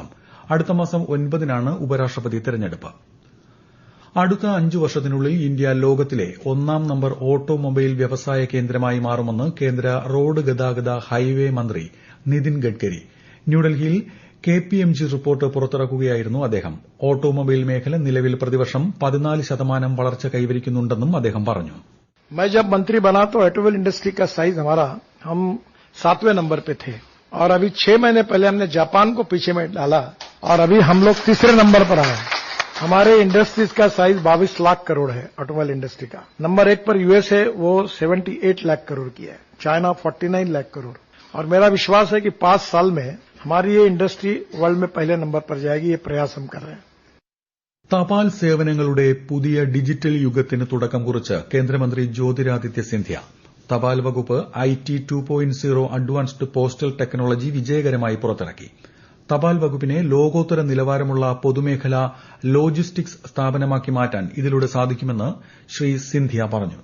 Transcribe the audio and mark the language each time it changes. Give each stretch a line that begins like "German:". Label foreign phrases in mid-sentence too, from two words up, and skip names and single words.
Malayalam: അടുത്ത മാസം 9-നാണ് ഉപരാഷ്ട്രപതി തെരഞ്ഞെടുപ്പ്. അടുത്ത 5 വർഷത്തിനുള്ളിൽ ഇന്ത്യ ലോകത്തിലെ 1-ാം നമ്പർ ഓട്ടോമൊബൈൽ വ്യവസായ കേന്ദ്രമായി മാറുമെന്ന് കേന്ദ്ര റോഡ് ഗതാഗത ഹൈവേ മന്ത്രി നിതിൻ ഗഡ്കരി. ന്യൂഡൽഹിയിൽ KPMG റിപ്പോർട്ട് പുറത്തിറക്കുകയായിരുന്നു അദ്ദേഹം. ഓട്ടോമൊബൈൽ മേഖല നിലവിൽ പ്രതിവർഷം 14% വളർച്ച കൈവരിക്കുന്നുണ്ടെന്നും അദ്ദേഹം പറഞ്ഞു.
Hindi: मैं जब मंत्री बना तो
English: automobile industry
Hindi: का साइज हमारा हम 7वें नंबर पे थे और अभी 6 महीने पहले हमने जापान को पीछे में डाला और अभी हम लोग 3रे नंबर पर आए. हमारे इंडस्ट्रीज का साइज 22 लाख करोड़ है.
English: automobile industry
Hindi: का नंबर 1 पर यूएस है, वो 78 लाख करोड़ की है. चाइना 49 लाख करोड़. और मेरा विश्वास है कि 5 साल में हमारी ये इंडस्ट्री वर्ल्ड में पहले नंबर पर जाएगी. ये प्रयास हम कर रहे हैं.
Malayalam: തപാൽ സേവനങ്ങളുടെ പുതിയ ഡിജിറ്റൽ യുഗത്തിന് തുടക്കം കുറിച്ച് കേന്ദ്രമന്ത്രി ജ്യോതിരാദിത്യ സിന്ധ്യ. തപാൽ വകുപ്പ് IT 2.0 അഡ്വാൻസ്ഡ് പോസ്റ്റൽ ടെക്നോളജി വിജയകരമായി പുറത്തിറക്കി. തപാൽ വകുപ്പിനെ ലോകോത്തര നിലവാരമുള്ള പൊതുമേഖലാ ലോജിസ്റ്റിക്സ് സ്ഥാപനമാക്കി മാറ്റാൻ ഇതിലൂടെ സാധിക്കുമെന്ന് ശ്രീ സിന്ധ്യ പറഞ്ഞു.